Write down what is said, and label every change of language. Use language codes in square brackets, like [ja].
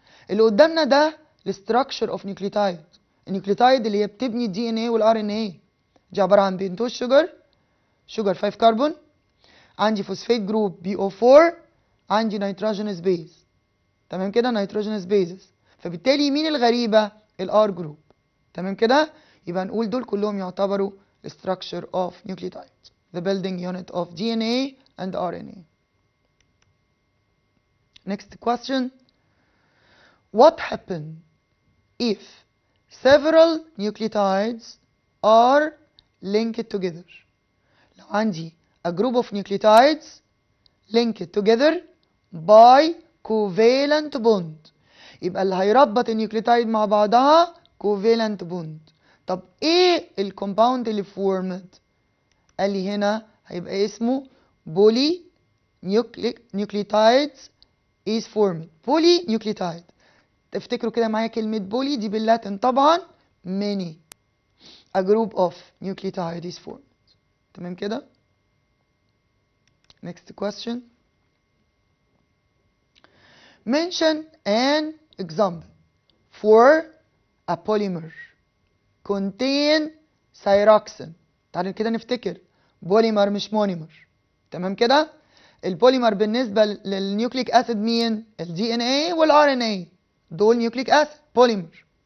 [ar] اللي قدامنا ده الستراكشر اوف نيوكليوتايد. النيوكليوتايد اللي هي بتبني الدي ان ايه والار ان ايه دي عباره عن بنتوز شوجر 5 كربون، عندي فوسفات جروب بي او 4، عندي نيتروجينوس بيز. تمام كده؟ نيتروجينوس بيزز. فبالتالي مين الغريبه؟ الار جروب. تمام كده؟ يبقى نقول دول كلهم يعتبروا [en] structure of nucleotides, the building unit of DNA and RNA. Next question. What happens if several nucleotides are linked together. [ar] لو عندي [en] a group of nucleotides linked together by covalent bond، [ar] يبقى اللي هيربط النيوكليوتايد مع بعضها [en] covalent bond. [ar] طب ايه الكومباوند اللي فورمد؟ قال لي هنا هيبقى اسمه بولي nucleotides [en] is formed. [ar] بولي نيوكليوتايد، تفتكروا كده معايا كلمة بولي دي باللاتين طبعا many. [en] a group of nucleotide is formed. تمام كده؟ next question. mention an example for a polymer contain thyroxine. [ar] تعالوا كده نفتكر بوليمر مش مونيمر. تمام كده؟ البوليمر بالنسبة للنيوكليك اسيد مين؟ الدي ان اي والار ان اي، دول نيوكليك اسيد بوليمر.